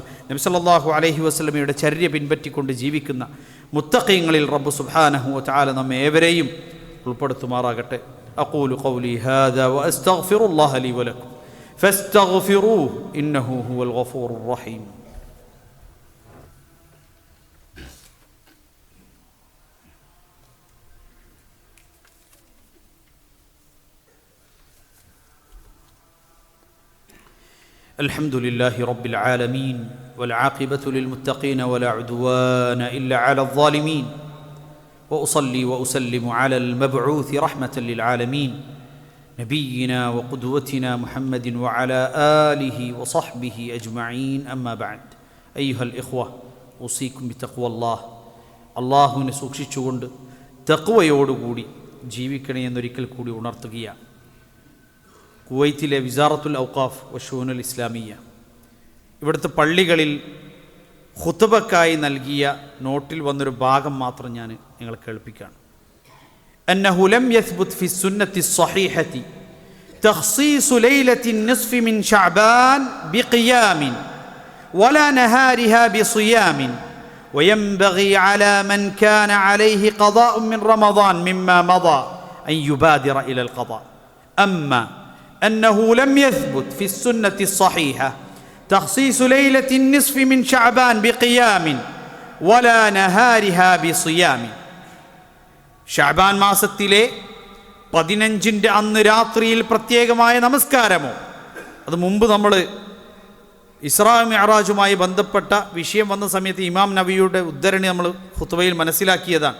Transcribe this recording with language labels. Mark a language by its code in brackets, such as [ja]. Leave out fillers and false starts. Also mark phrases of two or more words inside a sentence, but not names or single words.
[ml] നബി [ar] صلى الله عليه وسلم [ml] ചര്യ പിൻപറ്റിക്കൊണ്ട് ജീവിക്കുന്ന മുത്തഖീങ്ങളിൽ റബ്ബ് [ar] سبحانه وتعالى [ml] നമ്മെ ഏവരെയും ഉൾപ്പെടുത്തുമാറാകട്ടെ. [ar] أقول قولي هذا وأستغفر الله لي ولكم فاستغفروه إنه هو الغفور الرحيم. الحمد لله رب العالمين والعاقبة للمتقين ولا عدوان إلا على الظالمين وأصلي وأسلم على المبعوث رحمة للعالمين نبينا وقدوتنا محمد وعلى آله وصحبه أجمعين. أما بعد أيها الإخوة أوصيكم بتقوى الله. [ml] അള്ളാഹുവിനെ സൂക്ഷിച്ചുകൊണ്ട് തഖ്വയോടുകൂടി ജീവിക്കണേ എന്നൊരിക്കൽ കൂടി ഉണർത്തുകയാണ്. കുവൈത്തിലെ വിസാറത്തുൽ ഔഖാഫ് വശൂനുൽ ഇസ്ലാമിയ ഇവിടുത്തെ പള്ളികളിൽ ഖുതുബക്കായി നൽകിയ നോട്ടിൽ വന്നൊരു ഭാഗം മാത്രം ഞാൻ നിങ്ങളെ കേൾപ്പിക്കുകയാണ്. [ar] أنه لم يثبت في السنة الصحيحة تخصيص ليلة النصف من شعبان بقيام ولا نهارها بصيام وينبغي على من كان عليه قضاء من رمضان مما مضى أن يبادر إلى القضاء. أما أنه لم يثبت في السنة الصحيحة تخصيص ليلة النصف من شعبان بقيام ولا نهارها بصيام. [ml] ശഅബാൻ മാസത്തിലെ 15-ന്റെ അന്ന് രാത്രിയിൽ പ്രത്യേകമായ നമസ്കാരമോ, അത് മുമ്പ് നമ്മൾ ഇസ്രാ മിഅ്റാജുമായി ബന്ധപ്പെട്ട വിഷയം വന്ന സമയത്ത് ഇമാം നബിയുടെ ഉദ്ധരണി നമ്മൾ ഖുത്ബയിൽ മനസ്സിലാക്കിയതാണ്.